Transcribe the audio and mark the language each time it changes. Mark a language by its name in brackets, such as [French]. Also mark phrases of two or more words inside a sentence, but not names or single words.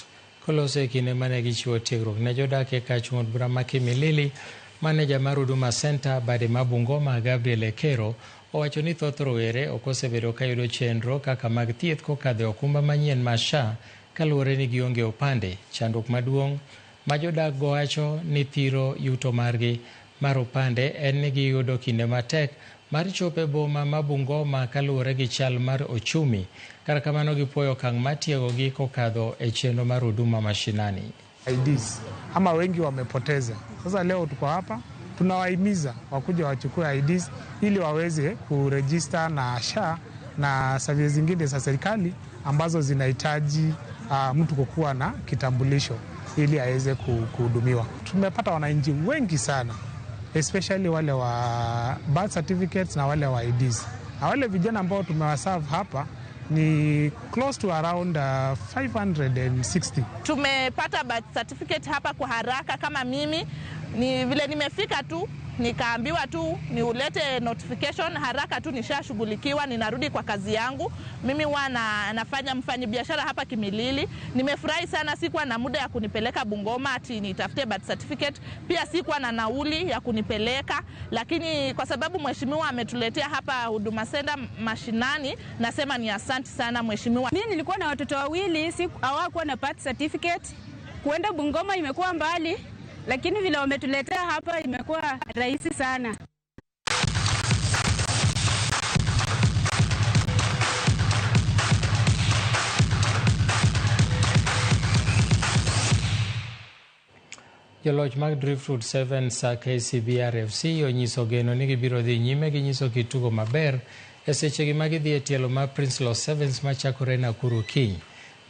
[Luo (Kenya and Tanzania)] Kolose e kinde mane gichiwo tiegruok ne jodak e kach ng'ut bura ma Kimilili, maneja mar Huduma Center Bade ma Bungoma Gabriel Ekero owacho ni thoth rowere ok osebedo ka yudo chenro kaka mag thieth kokadho e okumba manyien mar SHA kaluwore ni gionge opande. Chandruok maduong' ma jodak go wacho ni thiro yuto margi mar opande en ni giyudo kinde matek mar chopo e boma ma Bungoma kaluwore gi chal mar ochumi. Kar kamano gipuoyo okang' matiegogi kokadho e chenro mar huduma mashinani. [Swahili] IDs ama wengi wamepoteza. Sasa leo tuko hapa tunawahimiza wakuja wachukue IDs ili waweze kuregister na SHA na services zingine za serikali ambazo zinahitaji mtu kukuwa na kitambulisho ili aweze kuhudumiwa. Tumepata wananchi wengi sana, especially wale wa [English] birth certificates [Swahili] na wale wa IDs. Na wale vijana ambao tumewaserve hapa ni [English] close to around 560. [Swahili] Tumepata [English] birth certificate [Swahili] hapa kwa haraka. Kama mimi ni vile nimefika tu nikaambiwa tu niulete notification haraka tu, nishashughulikiwa, ninarudi kwa kazi yangu. Mimi huwa nafanya mfanyabiashara hapa Kimilili. Nimefurahi sana, sikuwa na muda ya kunipeleka Bungoma ati nitafute [English] birth certificate, [Swahili] pia sikuwa na nauli ya kunipeleka, lakini kwa sababu mheshimiwa ametuletea hapa Huduma Center mashinani, nasema ni asante sana mheshimiwa. Mimi nilikuwa na watoto wawili, hawakuwa na [English] birth certificate. [Swahili] Kuenda Bungoma imekuwa mbali, lakini vile wametuletea hapa imekuwa rahisi sana. [Luo (Kenya and Tanzania)] Joloch mag Driftwood 7 sa KCB RFC onyiso geno ni gibiro dhi nyime gi nyiso kitugo maber e sechegi ma gidhi e tielo mar Prince Law Sevens machakore Nakuru kiny.